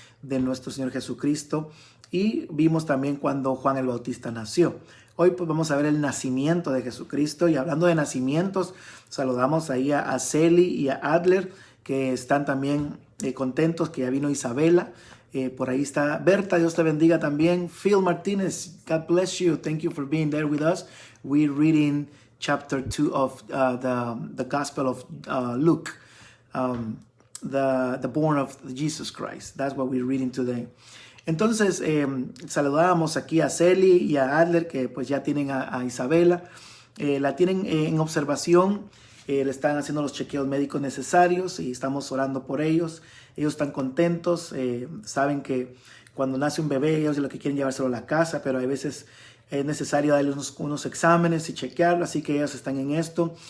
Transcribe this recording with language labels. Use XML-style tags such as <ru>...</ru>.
<es>de nuestro Señor Jesucristo, y vimos también cuando Juan el Bautista nació. Hoy pues vamos a ver el nacimiento de Jesucristo, y hablando de nacimientos, saludamos ahí a Celi y a Adler, que están también contentos que ya vino Isabela. Por ahí está Berta, Dios te bendiga también.</es> <en>Phil Martínez, God bless you. Thank you for being there with us. We're reading chapter 2 of the Gospel of Luke, the born of Jesus Christ. That's what we're reading today.</en> <es>Entonces saludamos aquí a Celi y a Adler, que pues ya tienen a Isabela. La tienen en observación le están haciendo los chequeos médicos necesarios y estamos orando por ellos. Ellos están contentos, saben que cuando nace un bebé ellos lo que quieren llevárselo a la casa, pero a veces es necesario darle unos exámenes y chequearlo, así que ellos están en esto.</es>